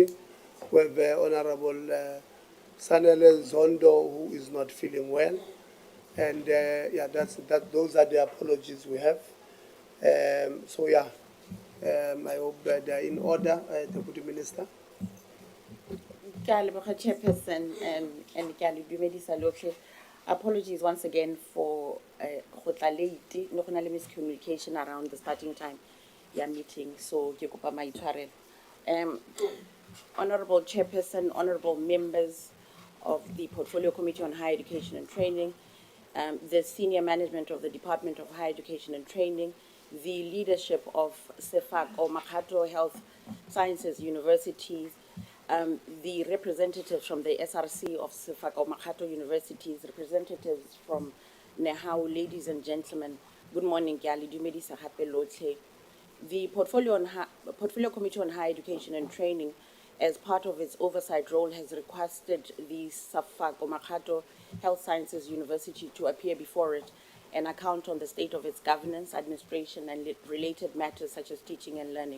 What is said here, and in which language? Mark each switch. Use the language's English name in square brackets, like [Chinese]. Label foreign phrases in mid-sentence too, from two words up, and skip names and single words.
[English] We have Honorable Sanele Zondo, who is not feeling well. And yeah, those are the apologies we have. So yeah, I hope they're in order, Deputy Minister. [Tswana] Ke a leboga [English] Chairperson and [Tswana] ke a le dumedisa lotlhe. [English] Apologies once again for [Tswana] go tla [English] late [Tswana] no go na le [English] miscommunication around the starting time ya meeting, so [Tswana] ke kopa maitshwarelo. [English] Honorable Chairperson, honorable members of the Portfolio Committee on Higher Education and Training, the senior management of the Department of Higher Education and Training, the leadership of Sefako Makgatho Health Sciences Universities, the representatives from the SRC of Sefako Makgatho Universities, representatives from Nehau, ladies and gentlemen, good morning, [Tswana] ke a le dumedisa gape lotlhe. [English] The Portfolio Committee on Higher Education and Training, as part of its oversight role, has requested the Sefako Makgatho Health Sciences University to appear before it and account on the state of its governance, administration, and related matters such as teaching and learning.